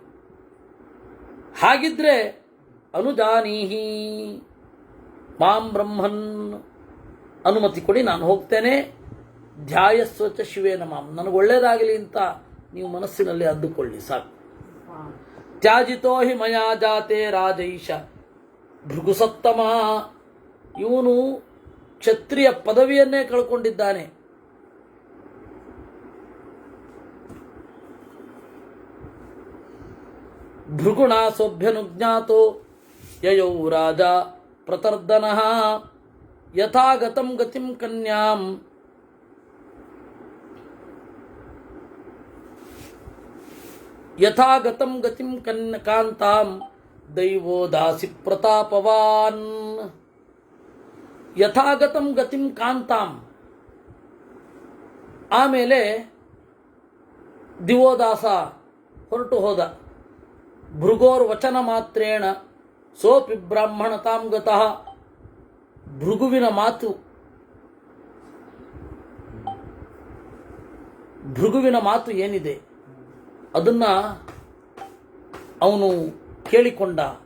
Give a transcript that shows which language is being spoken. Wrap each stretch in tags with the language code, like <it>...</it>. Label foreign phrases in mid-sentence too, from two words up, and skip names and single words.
<kn>ಹಾಗಿದ್ರೆ</kn> <sa>ಅನುಜಾನೀಹಿ ಮಾಂ ಬ್ರಹ್ಮನ್,</sa> <kn>ಅನುಮತಿ ಕೊಡಿ, ನಾನು ಹೋಗ್ತೇನೆ.</kn> <sa>ಧ್ಯಾಯಸ್ವಚ ಶಿವೇನ ಮಾಂ,</sa> <kn>ನನಗೆ ಒಳ್ಳೇದಾಗಲಿ ಅಂತ ನೀವು ಮನಸ್ಸಿನಲ್ಲಿ ಅಂದುಕೊಳ್ಳಿ ಸಾಕು.</kn> <sa>ತ್ಯಾಜಿತೋ ಹಿ ಮಯಾ ಜಾತೆ ರಾಜೈಷ ಭೃಗುಸತ್ತಮ.</sa> <kn>ಇವನು ಕ್ಷತ್ರಿಯ ಪದವಿಯನ್ನೇ ಕಳ್ಕೊಂಡಿದ್ದಾನೆ.</kn> <sa>ಭೃಗುಣ ಸೋಭ್ಯನುಜ್ಞಾತೋ ಯಯೌ ರಾಜ ಪ್ರತರ್ದನಃ ಯಥಾಗತಂ ಗತಿಂ ಕನ್ಯಾಂ ಯಥಾಗತಂ ಗತಿಂ ಕಾಂತಾಂ ದೈವೋ ದಾಸಿ ಪ್ರತಾಪವಾನ್. ಯಥಾಗತಂ ಗತಿಂ ಕಾಂತಾಂ.</sa> <kn>ಆಮೇಲೆ ದಿವೋದಾಸ ಹೊರಟು ಹೋದ.</kn> <sa>ಭೃಗೋರ್ ವಚನ ಮಾತ್ರೇಣ ಸೋಪಿ ಬ್ರಾಹ್ಮಣತಾಂ ಗತಃ.</sa> <kn>ಭೃಗುವಿನ ಮಾತು ಏನಿದೆ ಅದನ್ನ ಅವನು ಕೇಳಿಕೊಂಡ.</kn>